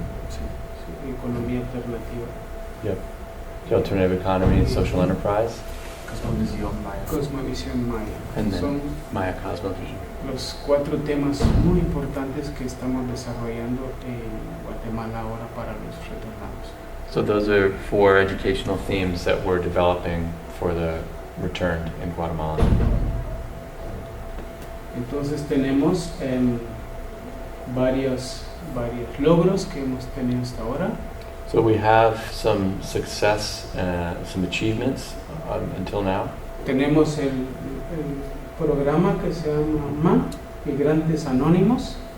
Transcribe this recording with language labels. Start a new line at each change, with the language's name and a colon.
Spanish: Sí, economía alternativa.
English: Yep. The alternative economy, social enterprise,
Spanish: Cosmovisión Maya. Cosmovisión Maya.
English: and then
Spanish: Son
English: Maya cosmovision.
Spanish: los 4 temas muy importantes que estamos desarrollando en Guatemala ahora para los retornados.
English: So those are 4 educational themes that we're developing for the returned in Guatemala.
Spanish: Entonces tenemos varios logros que hemos tenido hasta ahora.
English: So we have some success, some achievements until now.
Spanish: Tenemos el programa que se llama Migrantes Anónimos.